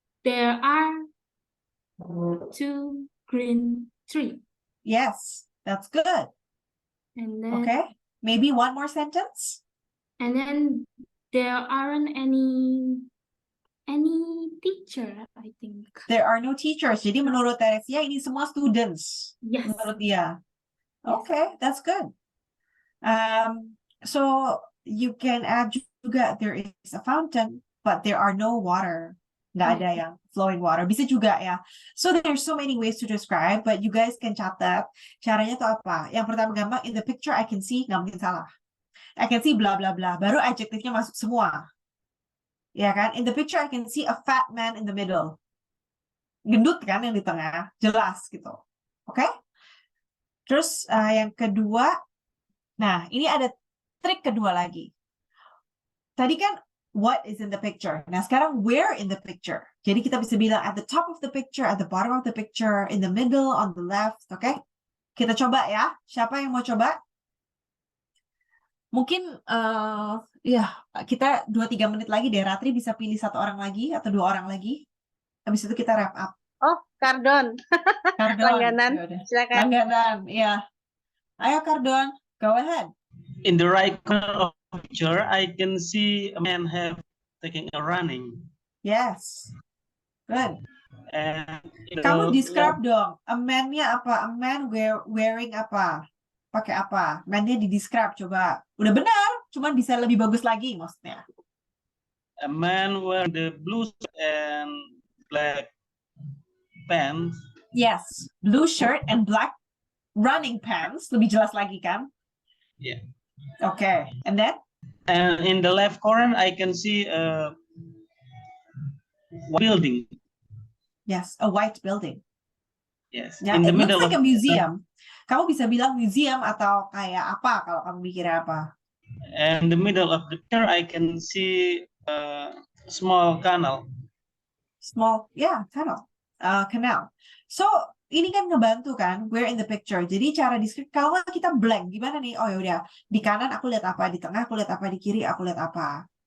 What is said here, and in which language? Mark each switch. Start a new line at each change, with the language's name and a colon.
English: There are two green tree, Yes, that's good. and then Okay. Maybe one more sentence. and then there aren't any teacher, I think. There are no teachers.
Indonesian: Jadi menurut Teresia ini semua students.
English: Yes.
Indonesian: Menurut dia.
English: Okay, that's good. So you can add juga there is a fountain, but there are no water.
Indonesian: Nggak ada yang flowing water. Bisa juga ya.
English: So there's so many ways to describe, but you guys can
Indonesian: catat caranya tuh apa. Yang pertama gampang,
English: in the picture I can see,
Indonesian: nggak mungkin salah.
English: I can see bla bla bla.
Indonesian: Baru adjektifnya masuk semua. Ya kan?
English: In the picture I can see a fat man in the middle.
Indonesian: Gendut kan yang di tengah. Jelas gitu. Oke? Terus yang kedua, nah ini ada trik kedua lagi. Tadi kan
English: what is in the picture.
Indonesian: Nah sekarang
English: where in the picture.
Indonesian: Jadi kita bisa bilang
English: at the top of the picture, at the bottom of the picture, in the middle, on the left.
Indonesian: Oke? Kita coba ya. Siapa yang mau coba? Mungkin ya kita 2-3 menit lagi deh. Ratri bisa pilih 1 orang lagi atau 2 orang lagi. Habis itu kita wrap up. Oh, Kardon. Cardon. Langganan. Yaudah. Silakan. Langganan, ya. Ayo Cardon,
English: go ahead. In the right corner of the picture, I can see a man taking a running. Yes. Good. And in
Indonesian: Kamu
English: the
Indonesian: describe dong. A man-nya apa?
English: A man wearing
Indonesian: apa? Pakai apa? Man-nya di-describe coba. Udah benar, cuman bisa lebih bagus lagi maksudnya.
English: a man wearing the blue shirt and black pants. Yes, blue shirt and black running pants.
Indonesian: Lebih jelas lagi kan?
English: Yeah. Okay, and then? And in the left corner, I can see a building. Yes, a white building. Yes. Yeah, In the it looks middle like of a museum.
Indonesian: Kamu bisa bilang museum atau kayak apa kalau kamu mikir apa?
English: And the middle of the picture, I can see a small canal. Small, yeah, tunnel, canal. So
Indonesian: ini kan ngebantu kan,
English: we're in the picture.
Indonesian: Jadi cara describe kalau kita blank, gimana nih? Oh ya udah, di kanan aku lihat apa, di tengah aku lihat apa, di kiri aku lihat apa.